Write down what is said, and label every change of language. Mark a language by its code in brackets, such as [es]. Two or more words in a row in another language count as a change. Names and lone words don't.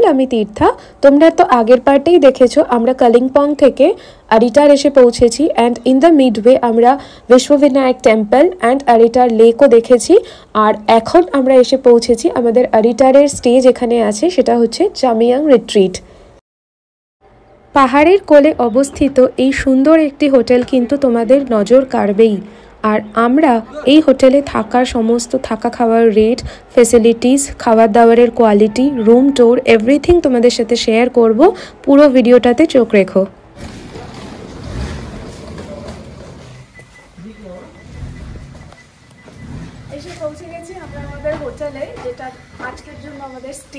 [bn] আমি তীর্থা। তোমরা তো আগের পার্টেই দেখেছ আমরা কালিম্পং থেকে আরিটার এসে পৌঁছেছি [en] and in the midway [bn] আমরা বিশ্ববিনায়ক [en] temple and [bn] আরিটার লেকও দেখেছি। আর এখন আমরা এসে পৌঁছেছি আমাদের আরিটারের স্টে যেখানে আছে সেটা হচ্ছে জামিয়াং রিট্রিট। পাহাড়ের কোলে অবস্থিত এই সুন্দর একটি হোটেল কিন্তু তোমাদের নজর কাড়বেই। আর আমরা এই হোটেলে থাকার সমস্ত থাকা খাওয়ার রেট, ফ্যাসিলিটিস, খাবার দাবারের কোয়ালিটি, [en] room tour everything [bn] তোমাদের সাথে শেয়ার করব। পুরো ভিডিওটাতে চোখ রেখো। এসে পৌঁছে গেছি আমরা আমাদের হোটেলে, যেটা আজকের জন্য আমাদের স্টে।